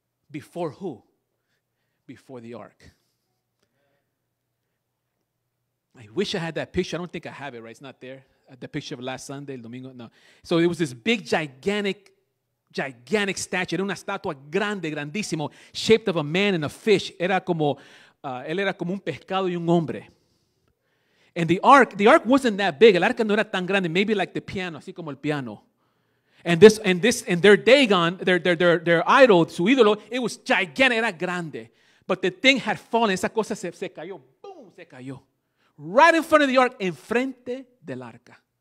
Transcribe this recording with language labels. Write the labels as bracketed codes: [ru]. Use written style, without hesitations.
[en] Before who? Before the ark. I wish I had that picture. I don't think I have it, right? It's not there. The picture of last Sunday, [es] el domingo. [en] No. So it was this big, gigantic statue. [es] Era una estatua grande, grandísimo, [en] shaped of a man and a fish. [es] Él era como un pescado y un hombre. [en] And the ark wasn't that big. [es] El arca no era tan grande, [en] maybe like the piano, [es] así como el piano. [en] And their Dagon, their idol, [es] su ídolo, [en] it was gigantic, [es] era grande. [en] But the thing had fallen. [es] Esa cosa se cayó. Boom, se cayó. [en] Right in front of the ark, [es] enfrente del arca.